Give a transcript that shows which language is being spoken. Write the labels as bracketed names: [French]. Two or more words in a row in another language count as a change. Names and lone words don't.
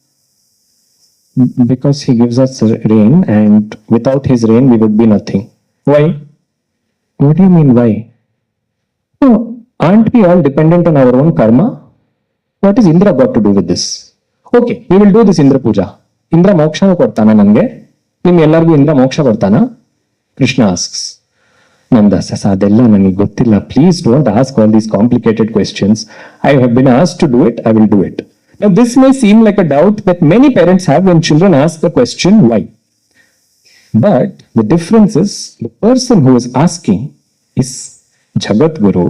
[English] Because he gives us rain and without his rain we would be nothing. Why? What do you mean why? No. Aren't we all dependent on our own karma? What is Indra got to do with this? Okay, we will do this Indra Puja. [Kannada] ಇಂದ್ರ ಮೋಕ್ಷ ಕೊಡ್ತಾನ ನಂಗೆ? ನಿಮ್ ಎಲ್ಲರ್ಗೂ ಇಂದ್ರ ಮೋಕ್ಷ ಕೊಡ್ತಾನ? [English] Krishna asks. Nanda says, [Kannada] ಅದೆಲ್ಲ ನನಗೆ ಗೊತ್ತಿಲ್ಲ. [English] Please don't ask all these complicated questions. I have been asked to do it, I will do it. Now this may seem like a doubt that many parents have when children ask the question, why? But the difference is, the person who is asking is Jagat Guru.